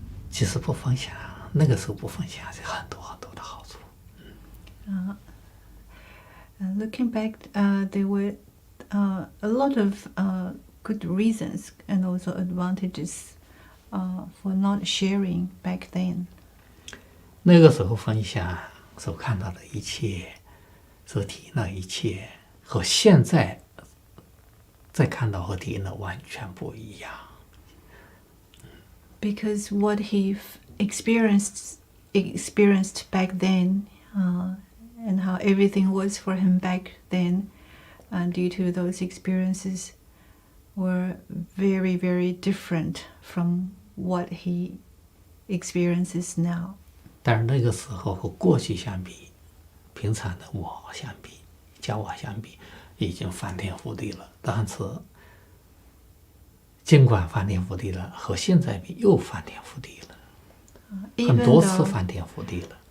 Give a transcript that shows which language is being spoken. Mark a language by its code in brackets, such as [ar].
[zh] 其实不分享，那个时候不分享是很多很多的好处。 [en] Looking back, there were a lot of good reasons and also advantages for not sharing back then. [zh] 那个时候分享所看到的一切，所体验的一切，和现在再看到和体验的完全不一样。 [en] Because what he experienced back then, and how everything was for him back then, due to those experiences, were very, very different from what he experiences now. [zh] 但是那个时候和过去相比，平常的我相比，教我相比，已经翻天覆地了。但是尽管翻天覆地了，和现在比又翻天覆地了，很多次翻天覆地了。